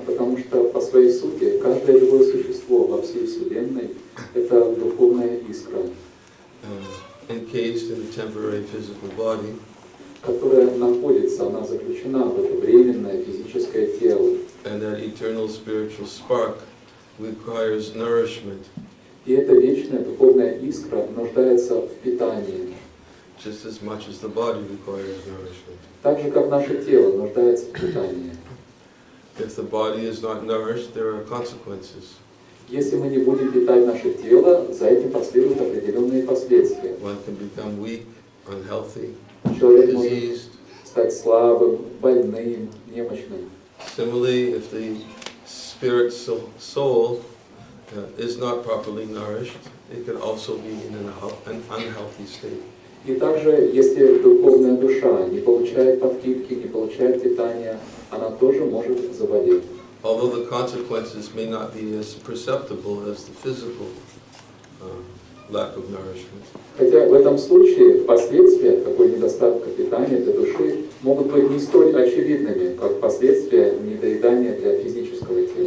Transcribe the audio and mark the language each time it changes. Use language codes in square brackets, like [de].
[ru] Потому что по своей сути каждое живое существо во всей Вселенной – это духовная искра, [en] Encased in a temporary physical body, [ru] которая находится, она заключена в это временное физическое тело. [en] and that eternal spiritual spark requires nourishment. [ru] И эта вечная духовная искра нуждается в питании. [en] Just as much as the body requires nourishment. [ru] Так же, как наше тело нуждается в питании. [en] If the body is not nourished, there are consequences. [ru] Если мы не будем питать наше тело, за этим последуют определенные последствия. [en] One can become weak, unhealthy, [ru] Человек может [en] diseased. [ru] стать слабым, больным, немощным. [en] Similarly, if the spirit soul is not properly nourished, it can also be in an unhealthy state. [ru] И также, если духовная душа не получает подпитки, не получает питания, она тоже может заболеть. [en] Although the consequences may not be as perceptible as the physical lack of nourishment. [ru] Хотя в этом случае последствия такой недостатка питания для души могут быть не столь очевидными, как последствия недоедания для физического тела.